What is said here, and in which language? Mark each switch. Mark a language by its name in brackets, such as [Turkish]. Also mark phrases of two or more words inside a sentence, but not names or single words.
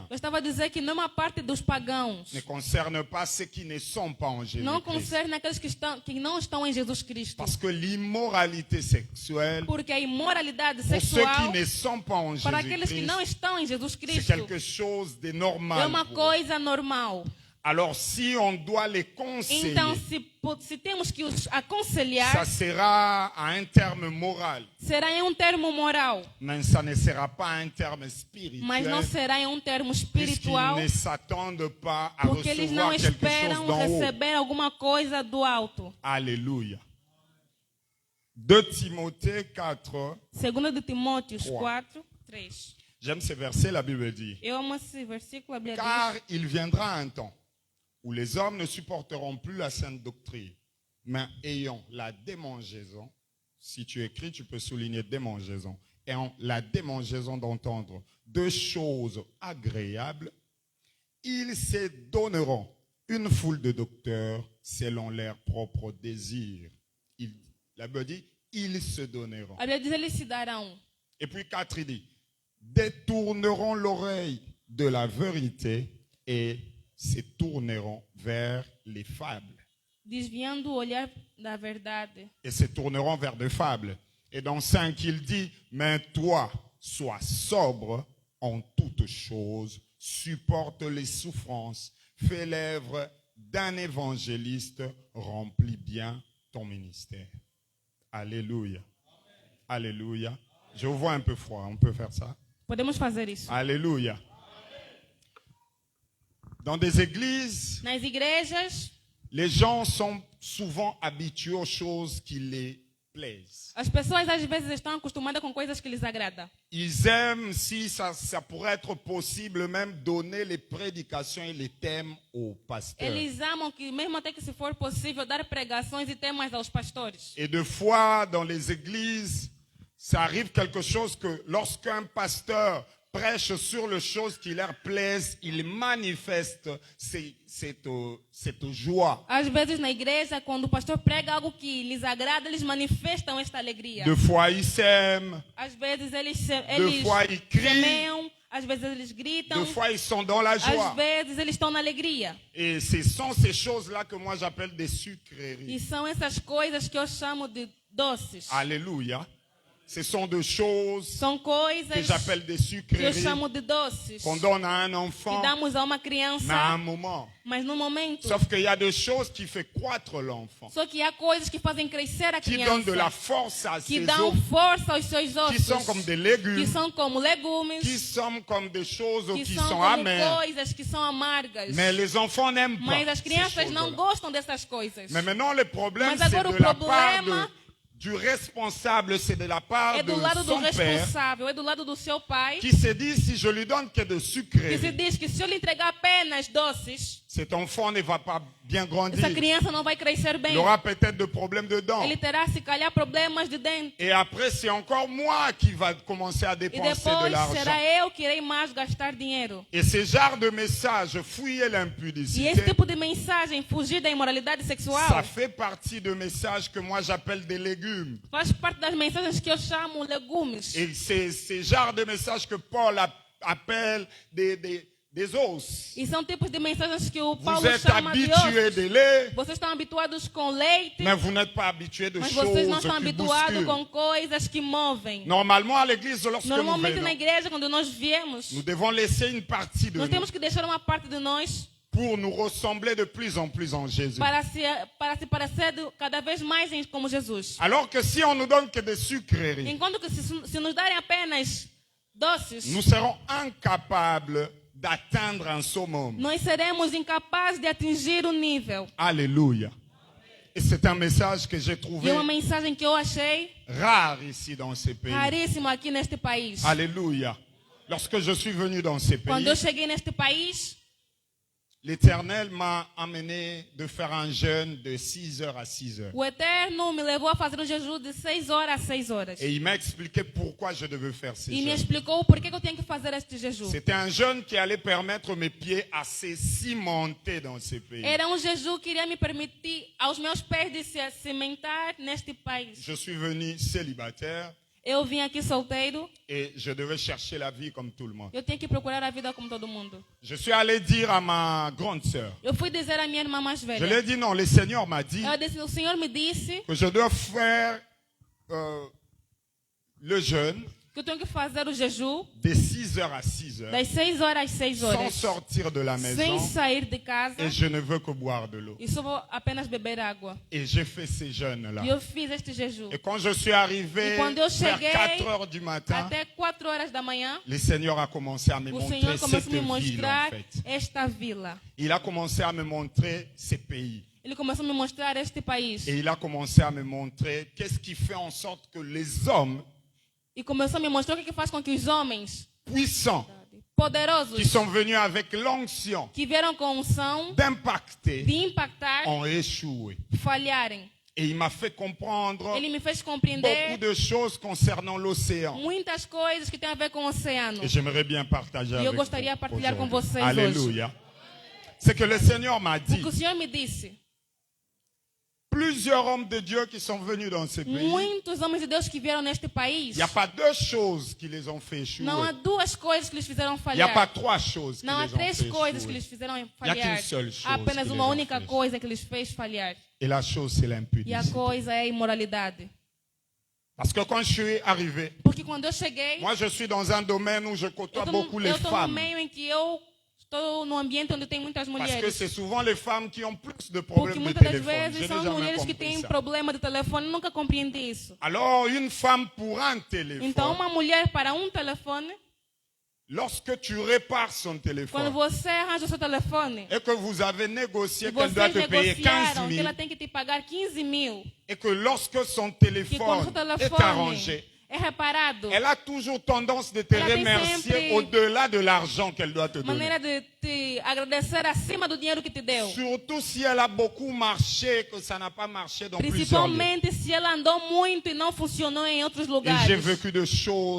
[Portuguese] Eu estava a dizer que não é uma parte dos pagãos. [French] Ne concerne pas ceux qui ne sont pas en [Portuguese] Não [French] Jésus-Christ. [Portuguese] concerne aqueles que não estão em Jesus Cristo. [French] Parce que l'immoralité sexuelle, [Portuguese] Porque a imoralidade [French] pour ceux [Portuguese] sexual, [French] qui ne sont pas en [Portuguese] para aqueles que não [French] Jésus-Christ, [Portuguese] estão em Jesus [French] c'est [Portuguese] Cristo, [French] quelque chose de [Portuguese] é [French] normal. [Portuguese] uma [French] pour eux. [Portuguese] coisa normal. [French] Alors, si on doit les conseiller, [Portuguese] Então, se temos que os aconselhar, [French] ça sera à un terme moral, [Portuguese] será em termo moral, [French] mais ça ne sera pas un terme [Portuguese] mas não [French] spirituel, [Portuguese] será em termo [French] puisqu'ils [Portuguese] espiritual, [French] ne s'attendent pas à [Portuguese] porque eles não [French] recevoir quelque chose [Portuguese] esperam [French] d'en haut. [Portuguese] receber alguma coisa do alto. [French] Alléluia. 2 Timothée 4, [Portuguese] 2 de Timóteos 3. 4, 3. [French] j'aime ce verset, la Bible dit, [Portuguese] Eu amo esse versículo, a Bíblia [French] car [Portuguese] diz, [French] il viendra un temps où les hommes ne supporteront plus la sainte doctrine, mais ayant la démangeaison, si tu écris, tu peux souligner démangeaison, ayant la démangeaison d'entendre deux choses agréables, ils se donneront une foule de docteurs selon leurs propres désirs. La Bible dit, ils se donneront. [Portuguese] a Bíblia diz, eles se darão. [French] Et puis 4, il dit, détourneront l'oreille de la vérité et se tourneront vers les fables. [Portuguese] Desviando o olhar da verdade. [French] Et se tourneront vers des fables. Et dans 5, il dit, mais toi, sois sobre en toutes choses, supporte les souffrances, fais l'œuvre d'un évangéliste, remplis bien ton ministère. Alléluia. Alléluia. Je vous vois un peu froid, on peut faire ça? [Portuguese] Podemos fazer isso. [French] Alléluia. Dans des églises, [Portuguese] Nas igrejas, [French] les gens sont souvent habitués aux choses qui les plaisent. [Portuguese] As pessoas às vezes estão acostumadas com coisas que lhes agradam. [French] Ils aiment, si ça pourrait être possible, même donner les prédications et les thèmes aux pasteurs. [Portuguese] Eles amam que, mesmo até que se for possível, dar pregações e temas aos pastores. [French] Et des fois, dans les églises, ça arrive quelque chose que lorsqu'un pasteur prêche sur les choses qui leur plaisent, il manifeste cette joie. [Portuguese] Às vezes na igreja, quando o pastor prega algo que lhes agrada, eles manifestam esta alegria. [French] Des fois, ils s'aiment. [Portuguese] Às vezes eles [French] Des fois, ils crient. [Portuguese] semeiam, às vezes eles gritam, [French] Des fois, ils sont dans la joie. [Portuguese] às vezes eles estão na alegria. [French] Et ce sont ces choses-là que moi j'appelle des [Portuguese] E [French] sucreries. [Portuguese] são essas coisas que eu chamo de doces. [French] Alléluia. Ce sont des choses [Portuguese] São [French] que [Portuguese] coisas [French] j'appelle des [Portuguese] que eu [French] sucreries [Portuguese] chamo de doces. [French] qu'on donne à un [Portuguese] Que [French] enfant, [Portuguese] damos a uma [French] mais à [Portuguese] criança, [French] un moment. [Portuguese] mas no momento. [French] Sauf qu'il y a des choses qui font croître l'enfant, [Portuguese] Só que há coisas que fazem crescer a [French] qui donnent de la [Portuguese] criança, [French] force à [Portuguese] que [French] ses [Portuguese] dão [French] os, [Portuguese] força aos seus [French] qui sont comme [Portuguese] ossos, [French] des [Portuguese] que [French] légumes, [Portuguese] são como legumes, [French] qui sont comme des choses [Portuguese] que [French] qui [Portuguese] são [French] sont [Portuguese] como [French] amères. [Portuguese] coisas que são amargas. [French] Mais les enfants n'aiment [Portuguese] Mas [French] pas [Portuguese] as [French] ces [Portuguese] crianças não [French] choses-là. [Portuguese] gostam dessas coisas. [French] Mais maintenant, le problème, [Portuguese] Mas [French] c'est [Portuguese] agora o [French] de la part [Portuguese] problema [French] du responsable, c'est de la part [Portuguese] É de do lado do [French] son père, [Portuguese] responsável, é do lado do seu pai, [French] qui se dit, si je lui donne que de [Portuguese] que se [French] sucreries, [Portuguese] diz que se eu lhe entregar apenas doces, [French] cet enfant ne va pas bien grandir. [Portuguese] essa criança não vai crescer bem. [French] Il aura peut-être des problèmes de dents. [Portuguese] Ele terá, se calhar, problemas de dente. [French] Et après, c'est encore moi qui va commencer à [Portuguese] E [French] dépenser de [Portuguese] depois [French] l'argent. [Portuguese] será eu que irei mais gastar dinheiro. [French] Et ce genre de message, fouiller [Portuguese] E esse [French] l'impudicité, [Portuguese] tipo de mensagem, fugir da imoralidade [French] ça [Portuguese] sexual, [French] fait partie de messages que moi j'appelle des légumes. [Portuguese] faz parte das mensagens que eu chamo legumes. [French] Et c'est ce genre de messages que Paul appelle des os. [Portuguese] E são tipos de mensagens que o [French] Vous [Portuguese] Paulo [French] êtes [Portuguese] chama de [French] habitués [Portuguese] ossos. [French] de lait, [Portuguese] Vocês estão habituados com leite, [French] mais vous n'êtes pas habitués de [Portuguese] mas [French] choses [Portuguese] vocês não estão [French] qui [Portuguese] habituados [French] bousculent. [Portuguese] com coisas que movem. [French] Normalement, à l'église, lorsque nous [Portuguese] Normalmente na [French] venons, [Portuguese] igreja, quando nós viemos, [French] nous devons laisser une partie de [Portuguese] nós [French] nous [Portuguese] temos que deixar uma parte de nós [French] pour nous ressembler de plus en plus en Jésus. [Portuguese] para se parecer cada vez mais como Jesus. [French] Alors que si on nous donne que des sucreries, [Portuguese] Enquanto que se nos darem apenas doces, [French] nous serons incapables d'atteindre un summum. [Portuguese] nós seremos incapazes de atingir o nível. [French] Alléluia. Et c'est un message que j'ai [Portuguese] E [French] trouvé [Portuguese] uma mensagem que eu achei [French] rare ici dans ces pays. [Portuguese] raríssima aqui neste país. [French] Alléluia. Lorsque je suis venu dans ces [Portuguese] Quando [French] pays, [Portuguese] eu cheguei neste país, [French] l'Éternel m'a amené de faire un jeûne de 6 heures à 6 heures. [Portuguese] o Eterno me levou a fazer um jejum de 6 horas a 6 horas. [French] Et il m'a expliqué pourquoi je devais faire ces [Portuguese] E me [French] jeûnes. [Portuguese] explicou por que eu tinha que fazer este jejum. [French] C'était un jeûne qui allait permettre mes pieds à se cimenter dans ces pays. [Portuguese] Era um jejum que iria me permitir aos meus pés de se cimentar neste país. [French] Je suis venu célibataire [Portuguese] Eu vim aqui solteiro, [French] et je devais chercher la vie comme tout le monde. [Portuguese] eu tinha que procurar a vida como todo mundo. [French] Je suis allé dire à ma grande sœur, [Portuguese] Eu fui dizer à minha irmã mais [French] je [Portuguese] velha. [French] lui ai dit non, le Seigneur m'a dit [Portuguese] Eu disse, o Senhor me disse [French] que je dois faire le jeûne [Portuguese] que eu tenho que fazer o jejum [French] de 6 heures à 6 heures [Portuguese] das 6 horas às 6 [French] sans [Portuguese] horas, [French] sortir de la [Portuguese] sem [French] maison [Portuguese] sair de casa, [French] et je ne veux que boire de l'eau. [Portuguese] e só vou apenas beber água. [French] Et j'ai fait ces jeûnes-là. [Portuguese] E eu fiz este jejum. [French] Et quand je suis arrivé [Portuguese] E quando eu [French] vers [Portuguese] cheguei, [French] 4 heures du matin, [Portuguese] Até 4 horas da manhã, [French] le Seigneur a commencé à me [Portuguese] o [French] montrer [Portuguese] Senhor começou [French] cette [Portuguese] a me [French] ville en [Portuguese] mostrar [French] fait. [Portuguese] esta vila. [French] Il a commencé à me montrer ces pays. [Portuguese] Ele começou a me mostrar este país. [French] Et il a commencé à me montrer qu'est-ce qui fait en sorte que les hommes [Portuguese] E começou a me mostrar o que faz com que os homens [French] puissants [Portuguese] poderosos, [French] qui sont venus avec l'onction [Portuguese] que vieram com unção [French] d'impacter [Portuguese] de impactar, [French] ont échoué. [Portuguese] falharem. [French] Et il m'a fait comprendre [Portuguese] Ele me fez [French] beaucoup [Portuguese] compreender [French] de choses concernant l'océan. [Portuguese] muitas coisas que têm a ver com o oceano. [French] Et j'aimerais bien partager [Portuguese] E [French] avec [Portuguese] eu gostaria de [French] vous [Portuguese] partilhar com [French] aujourd'hui. [Portuguese] vocês [French] Alléluia. C'est que le Seigneur m'a [Portuguese] O [French] dit, [Portuguese] que o Senhor me disse, [French] plusieurs hommes de Dieu qui sont venus dans ce pays, [Portuguese] muitos homens de Deus que vieram neste [French] il [Portuguese] país, [French] n'y a pas deux choses qui les ont fait échouer. [Portuguese] não há duas coisas que lhes fizeram [French] Il n'y a pas [Portuguese] falhar. [French] trois choses qui [Portuguese] Não há [French] les ont [Portuguese] três [French] fait [Portuguese] coisas que [French] échouer. [Portuguese] lhes fizeram [French] Y a [Portuguese] falhar. [French] qu'une seule chose [Portuguese] Há apenas [French] que [Portuguese] uma [French] les [Portuguese] única [French] ont fait. [Portuguese] coisa que lhes fez falhar. [French] Et la chose, c'est [Portuguese] E a [French] l'impudicité. [Portuguese] coisa é a imoralidade. [French] Parce que quand je suis arrivé, [Portuguese] Porque quando eu cheguei, [French] moi je suis dans un domaine où je côtoie beaucoup les [Portuguese] eu estou no [French] femmes. [Portuguese] meio em que eu estou num ambiente onde tem muitas [French] Parce que [Portuguese] mulheres. [French] c'est souvent les femmes qui ont plus de [Portuguese] Porque [French] problèmes de [Portuguese] muitas das [French] téléphone. Je [Portuguese] vezes [French] n'ai [Portuguese] são [French] jamais [Portuguese] mulheres que [French] compris [Portuguese] têm [French] ça. [Portuguese] problema de telefone. Nunca compreendi isso. [French] Alors, une femme pour un téléphone, [Portuguese] Então, uma mulher para um telefone [French] Lorsque tu répares son [Portuguese] Quando [French] téléphone [Portuguese] você arranja o seu telefone, [French] et que vous avez négocié [Portuguese] e [French] qu'elle doit [Portuguese] vocês [French] te payer 15 negociaram que 000 [Portuguese] ela tem que te pagar 15 mil, [French] et que lorsque son [Portuguese] que quando [French] téléphone [Portuguese] seu [French] est [Portuguese] telefone [French] arrangé, [Portuguese] é reparado, [French] elle a toujours tendance de te Elle a remercier [Portuguese] sempre [French] au-delà de l'argent qu'elle doit te donner. [Portuguese] maneira de te agradecer acima do dinheiro que te deu. [French] Surtout si elle a beaucoup marché, que ça n'a pas marché dans plusieurs lieux. [Portuguese] Principalmente se ela andou muito e não funcionou em outros [French] Et [Portuguese] lugares. [French] j'ai vécu de choses